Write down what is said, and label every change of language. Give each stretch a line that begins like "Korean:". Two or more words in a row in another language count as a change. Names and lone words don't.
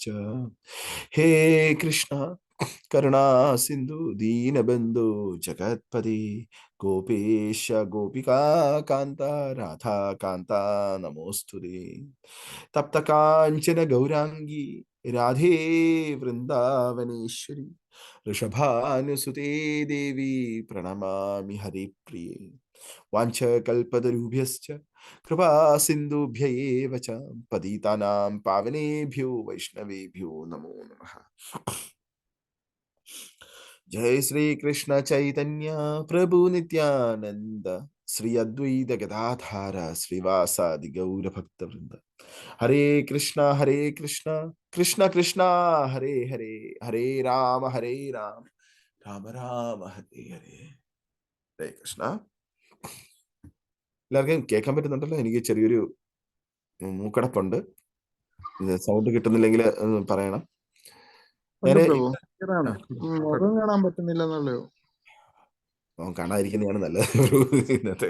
Sanskrit: ഹേ കൃഷ്ണ കരുണാ സിന്ധു ദീനബന്ധു ജഗത്പതി ഗോപേശ ഗോപികാ കാന്ത രാധാ കാന്ത നമോസ്തുതേ. തപ്ത കാഞ്ചന ഗൗരാംഗി രാധേ വൃന്ദാവനേശ്വരി ഋഷഭാനുസുതേ ദേവി പ്രണമാമി ഹരിപ്രിയേ. വാഞ്ചകൽപതരുഭ്യശ്ച കൃപാ സിന്ധുഭ്യ ഏവ ച പതിതാനാം പാവനേഭ്യോ വൈഷ്ണവേഭ്യോ നമോ നമഃ. जय श्री कृष्ण चैतन्य प्रभु नित्यानंद श्री अद्वैत गदाधार श्रीवासादि गौर भक्त वृंद. हरे कृष्णा कृष्ण कृष्णा हरे हरे, हरे राम राम राम हरे हरे. ഹരേ കൃഷ്ണ.
Malayalam: എല്ലാവർക്കും കേൾക്കാൻ പറ്റുന്നുണ്ടല്ലോ? എനിക്ക് ചെറിയൊരു മൂക്കടപ്പുണ്ട്. സൗണ്ട് കിട്ടുന്നില്ലെങ്കിൽ പറയണം. മുഖം കാണാൻ പറ്റുന്നില്ലെന്നുള്ളൂ. കാണാതിരിക്കുന്നതാണ് നല്ലത് ഇന്നത്തെ.